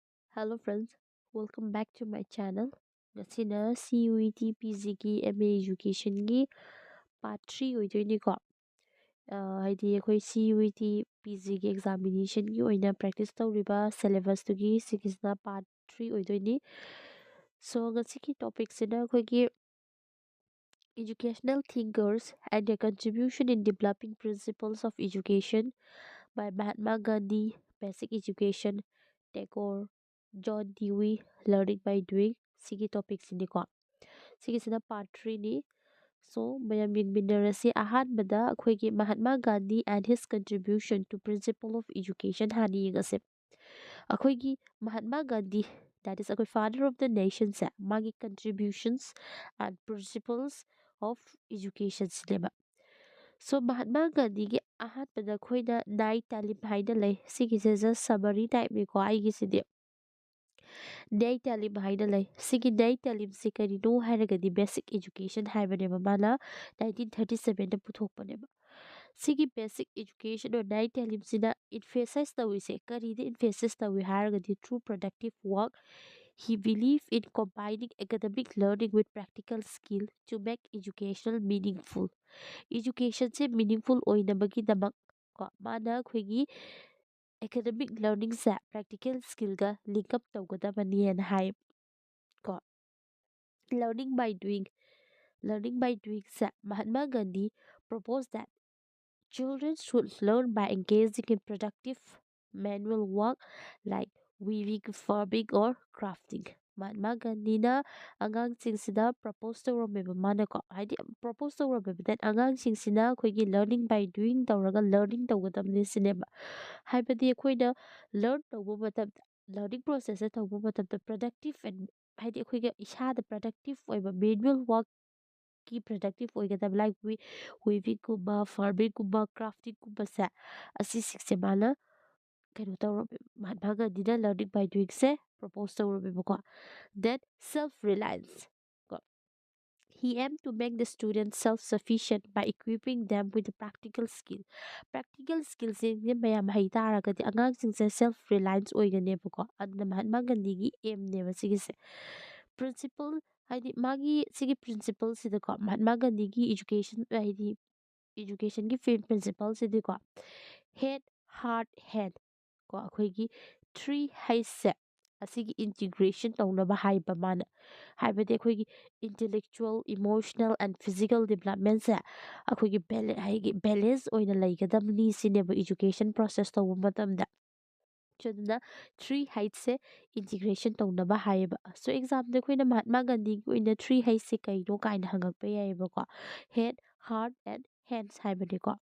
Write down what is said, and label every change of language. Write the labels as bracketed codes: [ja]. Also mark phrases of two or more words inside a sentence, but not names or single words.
[en] Hello friends, welcome back to my channel. [mni] Ngasina CUET PG ki MA Education gi part 3 ꯑꯣꯏꯗꯣꯏꯅꯤꯀꯣ ꯍꯥꯏꯗꯤ ꯑꯩꯈꯣꯏ CUET PG gi examination gi ꯑꯣꯏꯅ practice ꯇꯧꯔꯤꯕ syllabus ꯇꯨꯒꯤ ꯁꯤꯒꯤꯁꯤꯅ part 3 ꯑꯣꯏꯗꯣꯏꯅꯤ so ngasigi topic sina ꯑꯩꯈꯣꯏꯒꯤ [en] educational thinkers and their contribution in developing principles of education by Mahatma Gandhi, basic education, Tagore, John Dewey, learning by doing. [mni] Sigi topic sinikwa. Sige sina part 3 ni. So, mayam yingminarasi ahanbada akhwegi Mahatma Gandhi [en] and his contribution to principle of education [mni] hani yingasip. Akhwegi Mahatma Gandhi, that is akhweg [en] father of the nation [mni] sa, magi contributions and [en] principles of education [mni] sinema. So Mahatma Gandhi gi ahanbada akhwegna nai talim haina lay. Sige [en] just summary type [mni] ni ko aigi sidi. Day talim haina lay. Sige day talim si karino haragadi [en] basic education [mni] haibaneba mana 1937 na puthokpaneba. Sige [en] basic education [mni] or day talim sina emphasize tawi se karida emphasize tawi haragadi [en] through productive work. He believed in combining academic learning with practical skill to make educational meaningful. [mni] Education se meaningful oinabagi damak ko mana khwegi [en] academic learning [mni] sa [en] practical skill [mni] ga [en] link up [mni] tawgadabani and hype ko [en] learning by doing. Learning by doing sa Mahatma Gandhi proposed that children should learn by engaging in productive manual work like weaving, farming, or crafting. [mni] Mahatma Gandhi na ꯑꯉꯥꯡꯁꯤꯡꯁꯤꯗ propose ꯇꯧꯔꯝꯃꯦꯕ ꯃꯥꯅꯀꯣ ꯍꯥꯏꯗꯤ propose ꯇꯧꯔꯝꯃꯦꯕ then ꯑꯉꯥꯡꯁꯤꯡꯁꯤꯅ ꯑꯩꯈꯣꯏꯒꯤ [en] learning by doing [mni] ꯇꯧꯔꯒ learning ꯇꯧꯒꯗꯕꯅꯤ ꯁꯤꯅꯦꯕ ꯍꯥꯏꯕꯗꯤ ꯑꯩꯈꯣꯏꯅ learn ꯇꯧꯕ ꯃꯇꯝꯗ [en] learning process [mni] ꯇꯧꯕ ꯃꯇꯝꯗ [en] productive and [mni] ꯍꯥꯏꯗꯤ ꯑꯩꯈꯣꯏꯒ ꯏꯁꯥꯗ productive ꯑꯣꯏꯕ [en] manual work [mni] ꯀꯤ productive ꯑꯣꯏꯒꯗꯕ like weavingꯒꯨꯝꯕ farmingꯒꯨꯝꯕ craftingꯒꯨꯝꯕꯁꯦ ꯑꯁꯤꯁꯤꯡꯁꯦ ꯃꯥꯅ ꯀꯩꯅꯣ ꯇꯧꯔꯝꯃꯦ ꯃꯍꯥꯠꯃꯥ ꯒꯥꯟꯙꯤꯅ [en] learning by doing [mni] ꯁꯦ propose ꯇꯧꯔꯝꯃꯦꯕꯀꯣ then [en] self reliance [mni] ꯀꯣ [en] he aimed to make the students self-sufficient by equipping them with the practical skill. Practical skills [mni] ꯁꯤꯡꯁꯦ ꯃꯌꯥꯝ ꯍꯩ ꯇꯥꯔꯒꯗꯤ ꯑꯉꯥꯡꯁꯤꯡꯁꯦ self-reliance ꯑꯣꯏꯒꯅꯦꯕꯀꯣ ꯑꯗꯨꯅ ꯃꯍꯥꯠꯃꯥ ꯒꯥꯟꯙꯤꯒꯤ aimꯅꯦꯕ ꯁꯤꯒꯤꯁꯦ principle ꯍꯥꯏꯗꯤ ꯃꯥꯒꯤ ꯁꯤꯒꯤ ꯄ꯭ꯔꯤꯟꯁꯤꯄꯜꯁꯤꯗꯀꯣ ꯃꯍꯥꯠꯃꯥ ꯒꯥꯟꯙꯤꯒꯤ education ꯍꯥꯏꯗꯤ educationꯒꯤ ꯄ꯭ꯔꯤꯟꯁꯤꯄꯜꯁꯤꯗꯤꯀꯣ [en] head heart hand [mni] ꯀꯣ ꯑꯩꯈꯣꯏꯒꯤ 3 H's ꯑꯁꯤꯒꯤ integration ꯇꯧꯅꯕ ꯍꯥꯏꯕ ꯃꯥꯅ ꯍꯥꯏꯕꯗꯤ ꯑꯩꯈꯣꯏꯒꯤ [en] intellectual emotional and physical development [mni] ꯁꯦ ꯑꯩꯈꯣꯏꯒꯤ balance ꯑꯣꯏꯅ ꯂꯩꯒꯗꯕꯅꯤ ꯁꯤꯅꯦꯕ [en] education process [mni] ꯇꯧꯕ ꯃꯇꯝꯗ ꯑꯗꯨꯅ 3 H's integration ꯇꯧꯅꯕ ꯍꯥꯏꯌꯦꯕ so examꯗ ꯑꯩꯈꯣꯏꯅ ꯃꯍꯥꯠꯃꯥ ꯒꯥꯟꯙꯤꯒꯤ ꯑꯣꯏꯅ 3 H's ꯀꯩꯅꯣ ꯀꯥꯏꯅ ꯍꯪꯉꯛꯄ ꯌꯥꯏꯑꯕꯀꯣ [en] head heart and hands [mni] ꯍꯥꯏꯕꯅꯤꯀꯣ